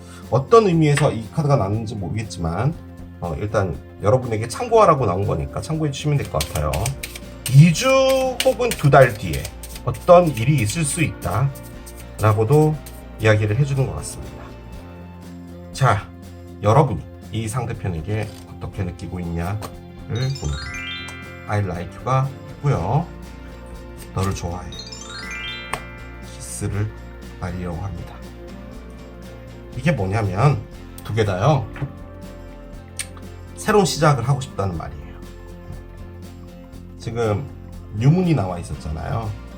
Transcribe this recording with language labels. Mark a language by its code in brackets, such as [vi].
[ko] 어떤 의미에서 이 카드가 나왔는지 모르겠지만 일단 여러분에게 참고하라고 나온 거니까 참고해 주시면 될 것 같아요. 2주 혹은 2달 뒤에 어떤 일이 있을 수 있다 라고도 이야기를 해주는 것 같습니다. 자, 여러분이 이 상대편에게 어떻게 느끼고 있냐를 봅니다. [en] I like you [ko] 가 있고요. 너를 좋아해. 키스를 말이려고 합니다. 이게 뭐냐면 두 개 다요. 새로운 시작을 하고 싶다는 말이에요. 지금 뉴문이 나와 있었잖아요.